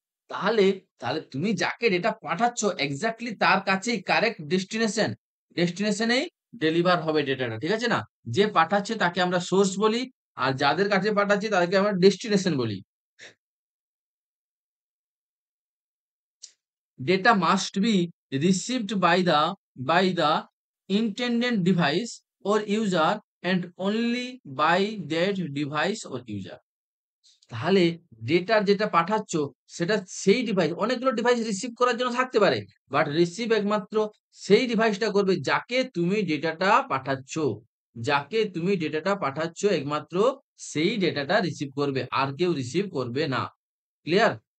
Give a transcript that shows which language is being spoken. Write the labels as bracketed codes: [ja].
[bn] তাহলে তাহলে তুমি যাকে ডেটা পাঠাচ্ছ এক্স্যাক্টলি তার কাছেই কারেক্ট ডেস্টিনেশন, ডেস্টিনেশনেই ডেলিভার হবে ডেটাটা, ঠিক আছে না, যে পাঠাচ্ছে তাকে আমরা সোর্স বলি, আর যাদের কাছে পাঠাচ্ছি তাদেরকে আমরা ডেস্টিনেশন বলি। [en] Data must be received by the intended device or user and only by that device or user। [bn] তাহলে ডেটার যেটা পাঠাচ্ছ সেটা সেই ডিভাইস, অনেকগুলো ডিভাইস রিসিভ করার জন্য থাকতে পারে, বাট রিসিভ একমাত্র সেই ডিভাইসটা করবে যাকে তুমি ডেটাটা পাঠাচ্ছ, যাকে তুমি ডেটাটা পাঠাচ্ছ একমাত্র সেই ডেটাটা রিসিভ করবে, আর কেউ রিসিভ করবে না। ক্লিয়ার?